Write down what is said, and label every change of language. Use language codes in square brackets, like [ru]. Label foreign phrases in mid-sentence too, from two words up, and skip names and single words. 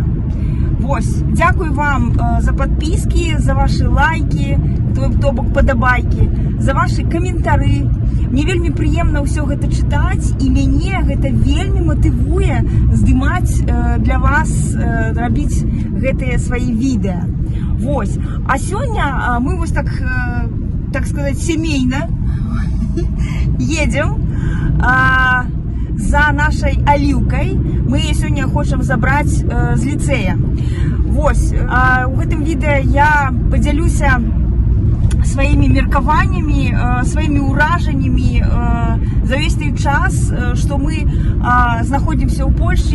[be] Вось, дзякую вам за падпіскі, за вашы лайкі, то бок падабайкі, за вашы каментары. Мне вельмі прыемна ўсё гэта чытаць, і мяне гэта вельмі матывуе здымаць для вас, рабіць гэтыя свае відэа. Вось. А сёння мы вось [ru] так сказать, семейно едем за нашей [be] Аліўкай. Мы яе сёння хочам забраць з ліцэя. Вось, у гэтым відэа я падзялюся сваімі меркаваннямі, сваімі ўражаннямі за ўвесь той час, што мы знаходзімся ў Польшчы.